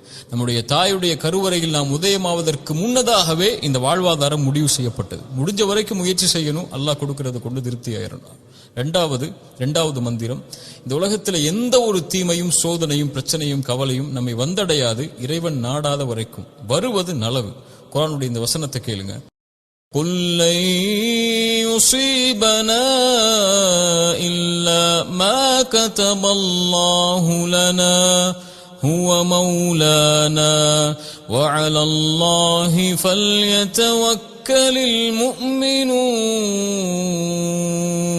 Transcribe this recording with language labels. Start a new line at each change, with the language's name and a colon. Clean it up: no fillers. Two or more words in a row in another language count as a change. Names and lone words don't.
Tamil: நம்முடைய தாயுடைய கருவறையில் நாம் உதயமாவதற்கு முன்னதாகவே இந்த வாழ்வாதாரம் முடிவு செய்யப்பட்டது. முடிஞ்ச வரைக்கும் முயற்சி செய்யணும், அல்லாஹ் கொடுக்கறத கொண்டு திருப்தி ஆயிரணும். இரண்டாவது மந்திரம், இந்த உலகத்துல எந்த ஒரு தீமையும் சோதனையும் பிரச்சனையும் கவலையும் நம்மை வந்தடையாது இறைவன் நாடாத வரைக்கும். வருவது நலவு. குர்ஆனுடைய இந்த வசனத்தை கேளுங்க.
Arabic: قُلْ لَنْ يُصِيبَنَا إِلَّا مَا كَتَبَ اللَّهُ لَنَا هُوَ مَوْلَانَا وَعَلَى اللَّهِ فَلْيَتَوَكَّلِ الْمُؤْمِنُونَ.